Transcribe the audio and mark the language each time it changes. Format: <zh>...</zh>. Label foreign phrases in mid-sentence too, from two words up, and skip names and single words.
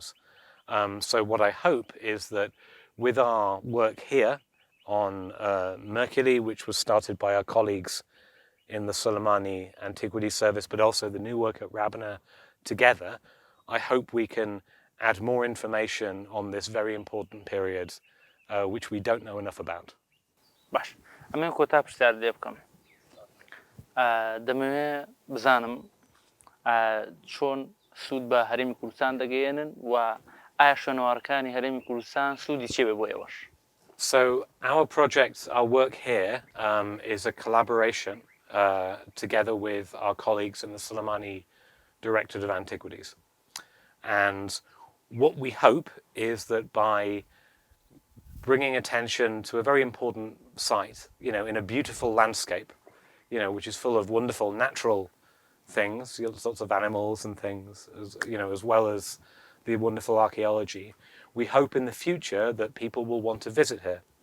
<en>So what I hope is that with our work here on Mercury, which was started by our colleagues in the Soleimani Antiquity Service, but also the new work at Rabana together, I hope we can add more information on this very important period, which we don't know enough about.</en> <ckb>باش ئەمێ کۆتا پرسیار لێ بکەم دەمەوێت بزانم چۆن سوود بە هەرێمی کوردستان دەگەیەنن و ئایا شوێنەوارەکانی هەرێمی کوردستان سوودی چێ بێ بۆ ئێوەش.</ckb> <en>So our project, our work here is a collaboration together with our colleagues in the Soleimani Directorate of Antiquities. And what we hope is that by bringing attention to a very important site, in a beautiful landscape, which is full of wonderful natural things, sorts of animals and things, as well as the wonderful archaeology, we hope in the future that people will want to visit here.</en>